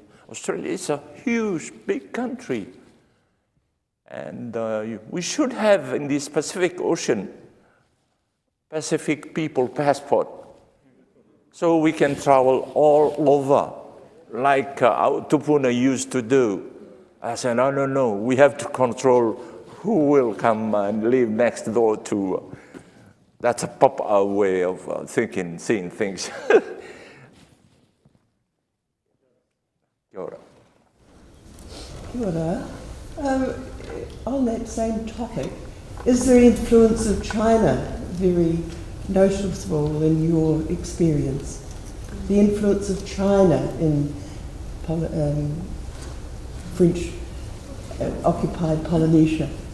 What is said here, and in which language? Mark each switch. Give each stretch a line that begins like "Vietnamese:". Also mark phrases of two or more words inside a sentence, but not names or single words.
English: Australia is a huge, big country. And we should have in this Pacific Ocean, Pacific people passport, so we can travel all over, like our Tupuna used to do. I said, no, we have to control who will come and live next door to. That's a pop-out way of thinking, seeing things.
Māori: Kia ora. Kia ora.
English: On that same topic, is the influence of China very noticeable in your experience? The influence of China in French occupied Polynesia?